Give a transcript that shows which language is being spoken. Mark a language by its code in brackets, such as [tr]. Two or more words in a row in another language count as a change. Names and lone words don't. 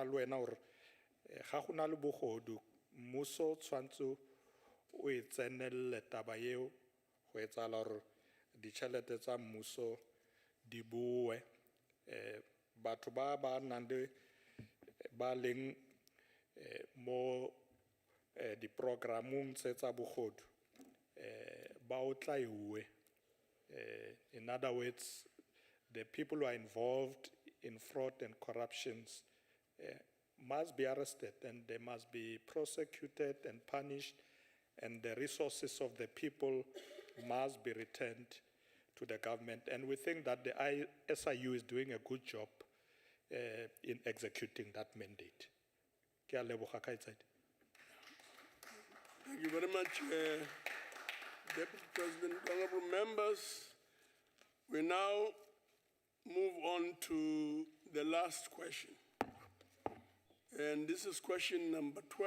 [tn] le wena gore ga go na le bogodu mmuso tshwantse o e tsenelele taba eo go etsala gore ditšhelete tsa mmuso di boe batho ba nang le ba leng mo diprogramong tse tsa bogodu ba o tla iwe [en] in other words the people who are involved in fraud and corruptions must be arrested and they must be prosecuted and punished, and the resources of the people must be returned to the government. And we think that the SIU is doing a good job in executing that mandate. [tn] Ke a leboga Kgaitsadi. [en] Thank you very much, Deputy President. Honorable members, we now move on to the last question. And this is question number 12.